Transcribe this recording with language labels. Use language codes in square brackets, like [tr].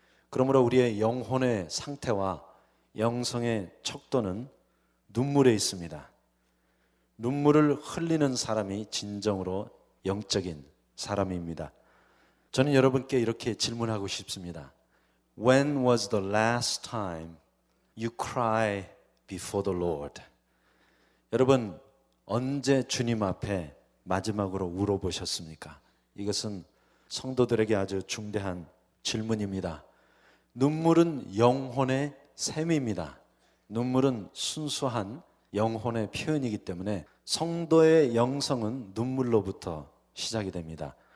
[ko] 그러므로 우리의 영혼의 상태와 영성의 척도는 눈물에 있습니다. 눈물을 흘리는 사람이 진정으로 영적인 사람입니다. 저는 여러분께 이렇게 질문하고 싶습니다. [en] When was the last time you cry before the Lord? [ko] 여러분, 언제 주님 앞에 마지막으로 울어보셨습니까? 이것은 성도들에게 아주 중대한 질문입니다. 눈물은 영혼의 샘입니다. 눈물은 순수한 영혼의 표현이기 때문에 성도의 영성은 눈물로부터 시작이 됩니다.